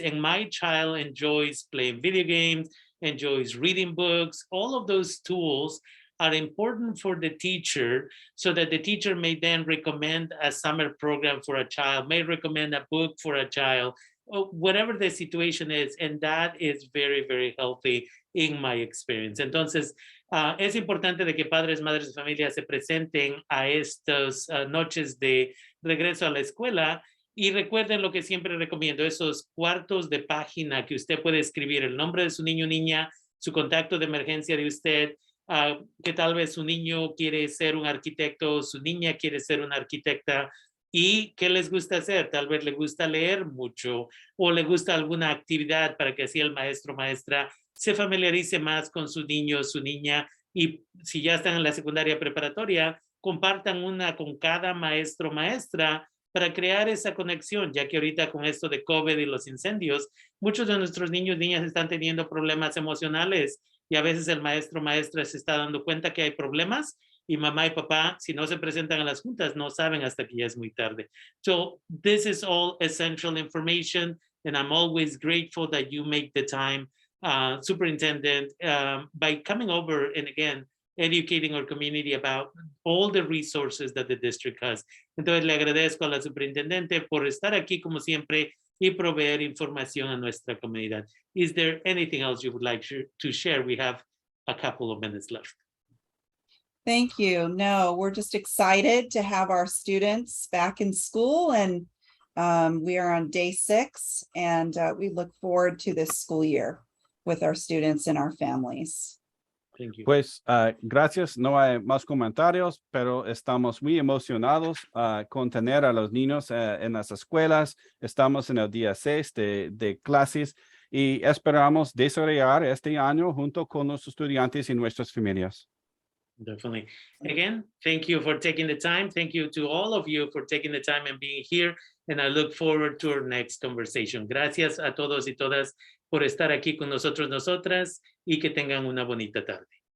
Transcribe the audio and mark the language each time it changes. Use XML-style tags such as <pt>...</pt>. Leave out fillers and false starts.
<en>And my child enjoys playing video games, enjoys reading books. All of those tools are important for the teacher so that the teacher may then recommend a summer program for a child, may recommend a book for a child, or whatever the situation is. And that is very, very healthy in my experience.</en> <es>Entonces, es importante de que padres, madres y familias se presenten a estas noches de regreso a la escuela y recuerden lo que siempre recomiendo, esos cuartos de página que usted puede escribir el nombre de su niño o niña, su contacto de emergencia de usted, que tal vez su niño quiere ser un arquitecto, su niña quiere ser una arquitecta y qué les gusta hacer. Tal vez le gusta leer mucho o le gusta alguna actividad para que así el maestro o maestra se familiarice más con su niño o su niña y si ya están en la secundaria preparatoria, compartan una con cada maestro o maestra para crear esa conexión, ya que ahorita con esto de COVID y los incendios, muchos de nuestros niños y niñas están teniendo problemas emocionales y a veces el maestro o maestra se está dando cuenta que hay problemas y mamá y papá, si no se presentan a las juntas, no saben hasta que ya es muy tarde.</es> <en>So this is all essential information and I'm always grateful that you make the time, Superintendent, by coming over and again, educating our community about all the resources that the district has.</en> <es>Entonces le agradezco a la superintendente por estar aquí como siempre y proveer información a nuestra comunidad.</es> <en>Is there anything else you would like to share? We have a couple of minutes left. Thank you. No, we're just excited to have our students back in school and we are on day 6 and we look forward to this school year with our students and our families. Thank you.</en> <es>Pues gracias, no hay más comentarios, pero estamos muy emocionados con tener a los niños en las escuelas. Estamos en el día 6 de clases y esperamos desarrollar este año junto con los estudiantes y nuestras familias.</es> <en>Definitely. Again, thank you for taking the time. Thank you to all of you for taking the time and being here. And I look forward to our next conversation.</en> <es>Gracias a todos y todas por estar aquí con nosotros, nosotras, y que tengan una bonita tarde.</es>